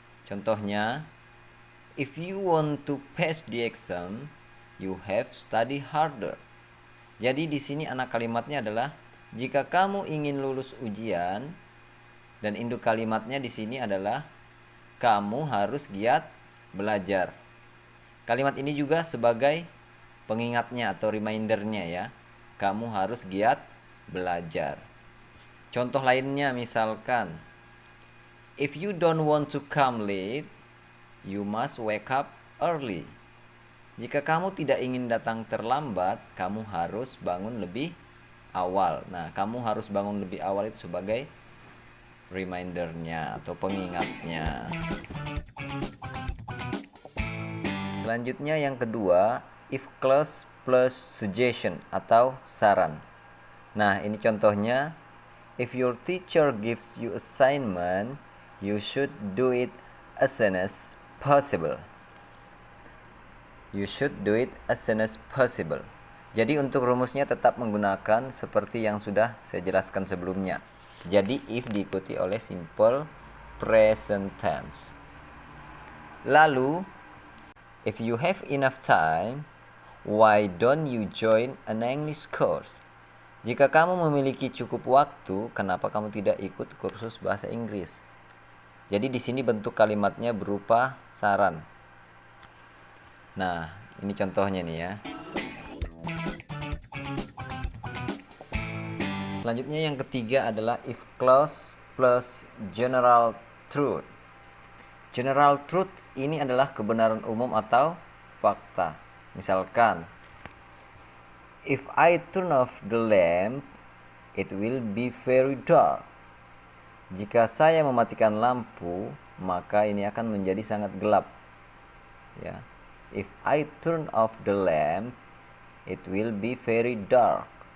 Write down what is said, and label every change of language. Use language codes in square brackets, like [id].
[id] Contohnya, [en] if you want to pass the exam, you have study harder. [id] Jadi di sini anak kalimatnya adalah jika kamu ingin lulus ujian, dan induk kalimatnya di sini adalah kamu harus giat belajar. Kalimat ini juga sebagai pengingatnya atau remindernya ya. Kamu harus giat belajar. Contoh lainnya misalkan, [en] if you don't want to come late, you must wake up early. [id] Jika kamu tidak ingin datang terlambat, kamu harus bangun lebih awal. Nah, kamu harus bangun lebih awal itu sebagai remindernya atau pengingatnya. Selanjutnya yang kedua, [en] if clause plus suggestion [id] atau saran. Nah, ini contohnya, [en] if your teacher gives you assignment, you should do it as soon as possible. You should do it as soon as possible. [id] Jadi untuk rumusnya tetap menggunakan seperti yang sudah saya jelaskan sebelumnya. Jadi if diikuti oleh simple present tense. [en] Lalu, if you have enough time, why don't you join an English course? [id] Jika kamu memiliki cukup waktu, kenapa kamu tidak ikut kursus bahasa Inggris? Jadi di sini bentuk kalimatnya berupa saran. Nah, ini contohnya nih ya. Selanjutnya yang ketiga adalah [en] if clause plus general truth. [id] General truth ini adalah kebenaran umum atau fakta. [en] Misalkan, if I turn off the lamp, it will be very dark. [id] Jika saya mematikan lampu, maka ini akan menjadi sangat gelap. Ya. [en] If I turn off the lamp, it will be very dark.